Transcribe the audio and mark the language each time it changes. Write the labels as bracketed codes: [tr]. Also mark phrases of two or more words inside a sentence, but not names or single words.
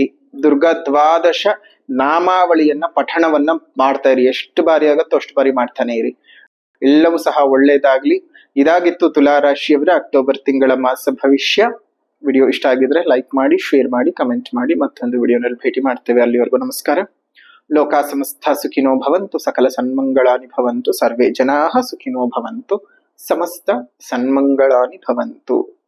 [kn] ದುರ್ಗಾ ದ್ವಾದಶ ನಾಮಾವಳಿಯನ್ನ ಪಠಣವನ್ನ ಮಾಡ್ತಾ ಇರಿ. ಎಷ್ಟು ಬಾರಿ ಆಗುತ್ತೋ ಅಷ್ಟು ಬಾರಿ ಮಾಡ್ತಾನೆ ಇರಿ. ಎಲ್ಲವೂ ಸಹ ಒಳ್ಳೇದಾಗ್ಲಿ. ಇದಾಗಿತ್ತು ತುಲಾರಾಶಿಯವರ ಅಕ್ಟೋಬರ್ ತಿಂಗಳ ಮಾಸ ಭವಿಷ್ಯ. ವಿಡಿಯೋ ಇಷ್ಟ ಆಗಿದ್ರೆ ಲೈಕ್ ಮಾಡಿ, ಶೇರ್ ಮಾಡಿ, ಕಮೆಂಟ್ ಮಾಡಿ. ಮತ್ತೊಂದು ವಿಡಿಯೋನಲ್ಲಿ ಭೇಟಿ ಮಾಡ್ತೇವೆ. ಅಲ್ಲಿವರೆಗೂ ನಮಸ್ಕಾರ. [sa] ಲೋಕಾ ಸಮಸ್ತ ಸುಖಿನೋ ಭವಂತು, ಸಕಲ ಸನ್ಮಂಗಳಾನಿ ಭವಂತು, ಸರ್ವೇ ಜನಾಃ ಸುಖಿನೋ ಭವಂತು, ಸಮಸ್ತ ಸನ್ಮಂಗಳಾನಿ ಭವಂತು.